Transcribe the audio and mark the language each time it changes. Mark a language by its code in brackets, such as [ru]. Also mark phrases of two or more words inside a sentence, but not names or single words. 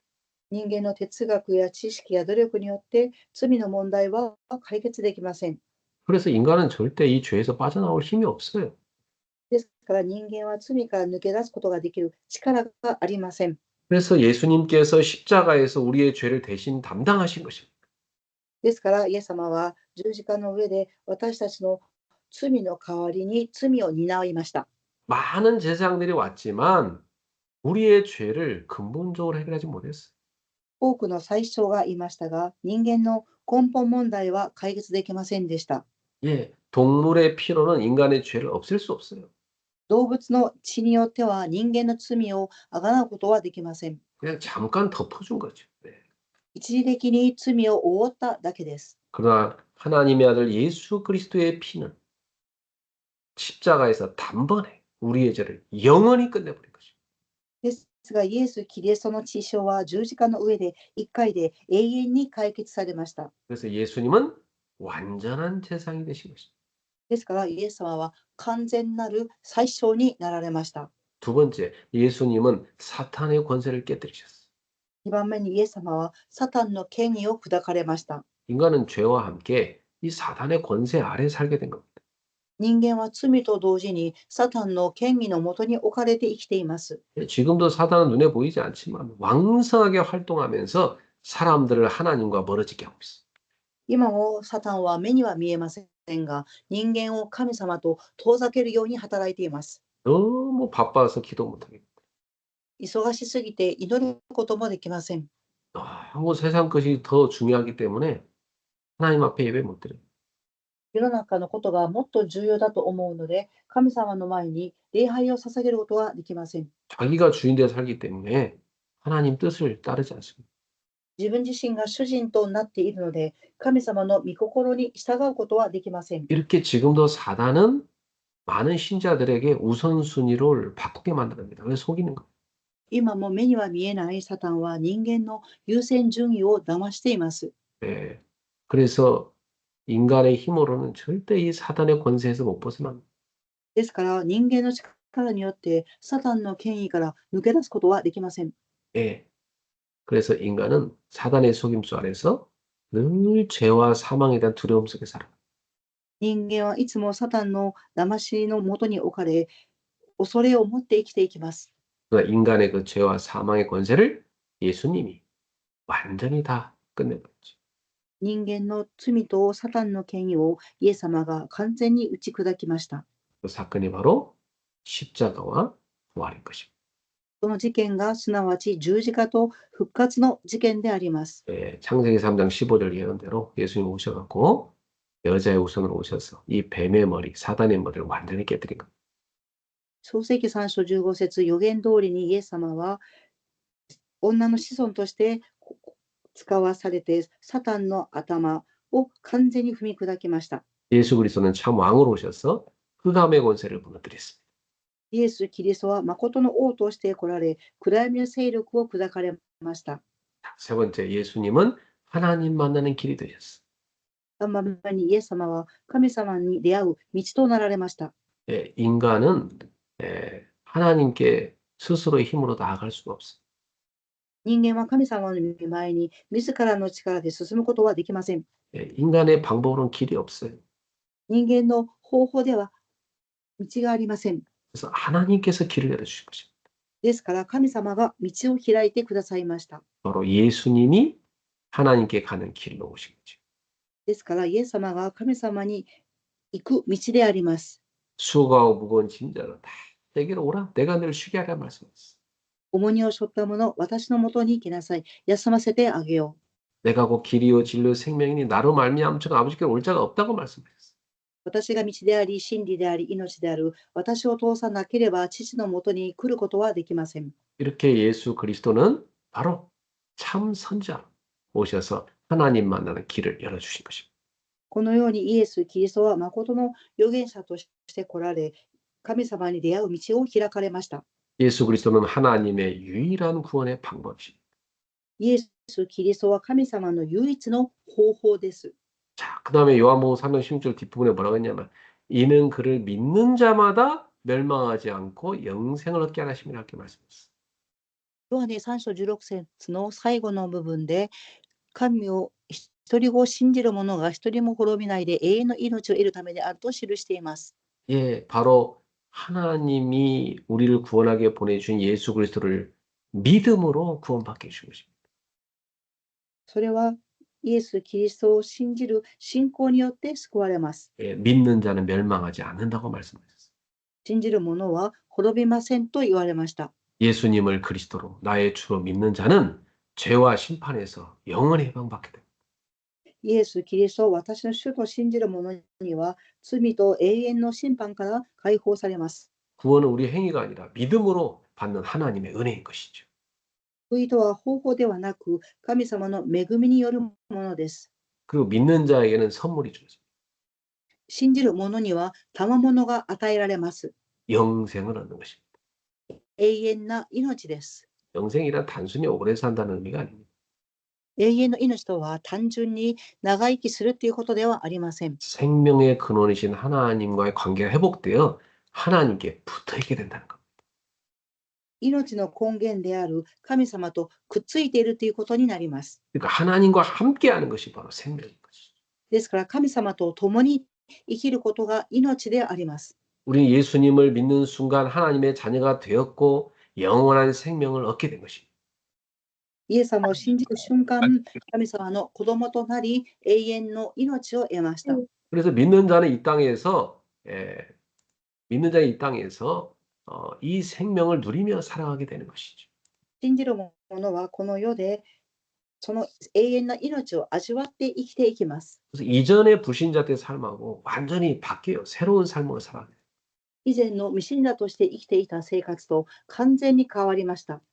[ja] 人間の哲学や知識や努力によって罪の問題は解決できません。 [ko] 그래서 인간은 절대 이 죄에서 빠져나올 힘이 없어요. [ja] ですから人間は罪から抜け出すことができる力がありません。 [ko] 그래서 예수님께서 십자가에서 우리의 죄를 대신 담당하신 것입니다. [ja] ですからイエス様は十字架の上で私たちの罪の代わりに罪を担いました。 [ko] 많은 제사장들이 왔지만 우리의 죄를 근본적으로 해결하지 못했어요. [ja] 多くの宰相がいましたが、人間の根本問題は解決できませんでした。 [ko] 예, 동물의 피로는 인간의 죄를 없앨 수 없어요. [ja] 動物の血によっては人間の罪をあがなうことはできません。 [ko] 그냥 잠깐 덮어준 거죠. 네. [ja] 一時的に罪を覆っただけです。 [ko] 그러나 하나님의 아들 예수 그리스도의 피는 십자가에서 단번에 우리의 죄를 영원히 끝내버린 것입니다. [ja] ですが、イエス・キリストの血潮は十字架の上で一回で永遠に解決されました。 [ko] 그래서 예수님은 완전한 제사장이 되신 것입니다. [ja] ですから、イエス様は完全なる宰相になられました。 [ko] 두 번째, 예수님은 사탄의 권세를 깨뜨리셨어요. [ja] 2 番目にイエス様はサタンの権威を砕かれました。 [ko] 인간은 죄와 함께 이 사탄의 권세 아래 살게 된 겁니다. [ja] 人間は罪と同時にサタンの権威のもとに置かれて生きています。 [ko] 지금도 사탄은 눈에 보이지 않지만 왕성하게 활동하면서 사람들을 하나님과 멀어지게 하고 있어요. [ja] 今もサタンは目には見えませんが、人間を神様と遠ざけるように働いています。 [ko] 너무 바빠서 기도 못하게. [ja] 忙しすぎて祈ることもできません。 [ko] 너무 세상 것이 더 중요하기 때문에 하나님 앞에 예배 못 드려요. [ja] 世の中のことがもっと重要だと思うので、神様の前に礼拝を捧げることはできません。 [ko] 자기가 주인 되어 살기 때문에 하나님 뜻을 따르지 않습니다. [ja] 自分自身が主人となっているので、神様の御心に従うことはできません。 [ko] 이렇게 지금도 사단은 많은 신자들에게 우선순위를 바꾸게 만듭니다. 그래서 속이는 거예요. [ja] 今も目には見えないサタンは人間の優先順位を騙しています。 [ko] 네. 그래서 인간의 힘으로는 절대 이 사단의 권세에서 못 벗어납니다. [ja] ですから人間の力によってサタンの権威から抜け出すことはできません。 [ko] 예. 그래서 인간은 사단의 속임수 아래서 늘 죄와 사망에 대한 두려움 속에 살아요. [ja] 人間はいつもサタンの騙しのもとに置かれ、恐れを持って生きていきます。 [ko] 그러나 인간의 그 죄와 사망의 권세를 예수님이 완전히 다 끝내버렸죠. [ja] 人間の罪とサタンの権威をイエス様が完全に打ち砕きました。 [ko] 그 사건이 바로 십자가와 부활인 것입니다. [ja] その事件がすなわち十字架と復活の事件であります。 [ko] 예, 창세기 3장 15절 예언대로 예수님 오셔갖고 여자의 우선으로 오셔서 이 뱀의 머리, 사단의 머리를 완전히 깨뜨린 겁니다. [ja] 創世記3章15節予言通りにイエス様は女の子孫として使わされてサタンの頭を完全に踏み砕きました。 [ko] 예수 그리스도는 참 왕으로 오셔서 흑암의 권세를 무너뜨렸습니다. [ja] イエス・キリストは誠の王として来られ、暗闇の勢力を砕かれました。 [ko] 세 번째, 예수님은 하나님 만나는 길이 되셨어요. [ja] 3 番目にイエス様は神様に出会う道となられました。 [ko] 예, 인간은 하나님께 스스로의 힘으로 나아갈 수가 없어요. [ja] 人間は神様の御前に自らの力で進むことはできません。 [ko] 예, 인간의 방법으로는 길이 없어요. [ja] 人間の方法では道がありません。 [ko] 그래서 하나님께서 길을 열어주신 것입니다. [ja] ですから神様が道を開いてくださいました。 [ko] 바로 예수님이 하나님께 가는 길로 오신 거죠. [ja] ですからイエス様が神様に行く道であります。 [ko] 수고하고 무거운 짐자로 다 내게로 오라. 내가 너를 쉬게 하라 말씀했어. [ja] 重荷を背負った者、私のもとに来なさい。休ませてあげよう。 [ko] 내가 곧 길이요 진리요 생명이니 나로 말미암아 아버지께 올 자가 없다고 말씀하셨어요. [ja] 私が道であり、真理であり、命である。私を通さなければ父のもとに来ることはできません。 [ko] 이렇게 예수 그리스도는 바로 참 선지자로 오셔서 하나님 만나는 길을 열어주신 것입니다. [ja] このようにイエス・キリストは誠の預言者として来られ、神様に出会う道を開かれました。 [ko] 예수 그리스도는 하나님의 유일한 구원의 방법이십니다. [ja] イエス・キリストは神様の唯一の方法です。 [ko] 자, 그 다음에 요한복음 3장 16절 뒷부분에 뭐라고 했냐면 이는 그를 믿는 자마다 멸망하지 않고 영생을 얻게 하심이라 이렇게 말씀했어요. [ja] ヨハネ3章16節の最後の部分で、神を一人子を信じる者が一人も滅びないで永遠の命を得るためであると記しています。 [ko] 예, 바로 하나님이 우리를 구원하게 보내주신 예수 그리스도를 믿음으로 구원받게 해주신 것입니다. [ja] それはイエス・キリストを信じる信仰によって救われます。 [ko] 예, 믿는 자는 멸망하지 않는다고 말씀하셨어요. [ja] 信じる者は滅びませんと言われました。 [ko] 예수님을 그리스도로 나의 주로 믿는 자는 죄와 심판에서 영원히 해방받게 됩니다. [ja] イエス・キリストを私の主と信じる者には罪と永遠の審判から解放されます。 [ko] 구원은 우리 행위가 아니라 믿음으로 받는 하나님의 은혜인 것이죠. [ja] 救いとは方法ではなく神様の恵みによるものです。 [ko] 그리고 믿는 자에게는 선물이 주어집니다. [ja] 信じる者には賜物が与えられます。 [ko] 영생을 얻는 것입니다. [ja] 永遠な命です。 [ko] 영생이란 단순히 오래 산다는 의미가 아닙니다. [ja] 永遠の命とは単純に長生きするということではありません。 [ko] 생명의 근원이신 하나님과의 관계가 회복되어 하나님께 붙어있게 된다는 것. [ja] 命の根源である神様とくっついているということになります。 [ko] 그러니까 하나님과 함께하는 것이 바로 생명인 것이죠. [ja] ですから神様と共に生きることが命であります。 [ko] 우리는 예수님을 믿는 순간 하나님의 자녀가 되었고 영원한 생명을 얻게 된 것입니다. [ja] イエス様を信じる瞬間、神様の子供となり永遠の命を得ました。 [ko] 그래서 믿는 자는 이 땅에서 믿는 자는 이 땅에서 이 생명을 누리며 살아가게 되는 것이죠. [ja] 信じる者はこの世でその永遠な命を味わって生きていきます。 [ko] 그래서 이전의 불신자들의 삶하고 완전히 바뀌어요. 새로운 삶을 살아가요. [ja] 以前の未信者として生きていた生活と完全に変わりました。